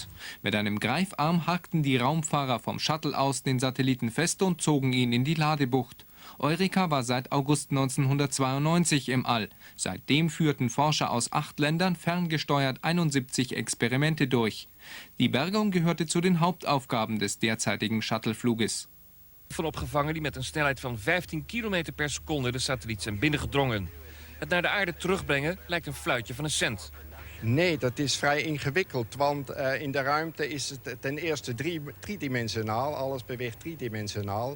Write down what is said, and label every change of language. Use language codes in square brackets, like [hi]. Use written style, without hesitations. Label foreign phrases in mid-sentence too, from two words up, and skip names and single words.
[de] Mit einem Greifarm hackten die Raumfahrer vom Shuttle aus den Satelliten fest und zogen ihn in die Ladebucht. EURECA war seit August 1992 im All. Seitdem führten Forscher aus 8 Ländern ferngesteuert 71 Experimente durch. Die Bergung gehörte zu den Hauptaufgaben des derzeitigen Shuttlefluges. [nl] Van opgevangen die met een snelheid van 15 km per seconde de satelliet zijn binnengedrongen. Het naar de aarde terugbrengen lijkt een fluitje van een cent. Nee, dat is vrij ingewikkeld, want in de ruimte is het ten eerste driedimensionaal, alles beweegt driedimensionaal.